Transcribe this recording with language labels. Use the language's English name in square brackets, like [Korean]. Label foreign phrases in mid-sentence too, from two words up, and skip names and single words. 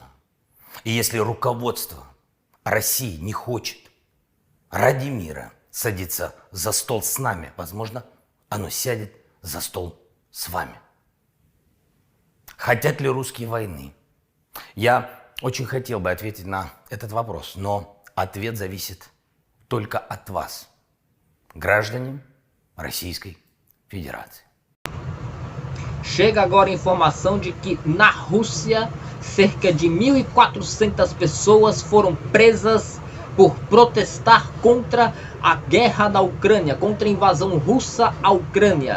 [Russian] И если руководство России не хочет ради мира садиться за стол с нами, возможно, оно сядет за стол с вами. Хотят ли русские войны? Я очень хотел бы ответить на этот вопрос, но ответ зависит только от вас, граждане Российской Federação. [Portuguese] Chega agora a informação de que na Rússia, cerca de 1.400 pessoas foram presas por protestar contra a guerra da Ucrânia, contra a invasão russa à Ucrânia.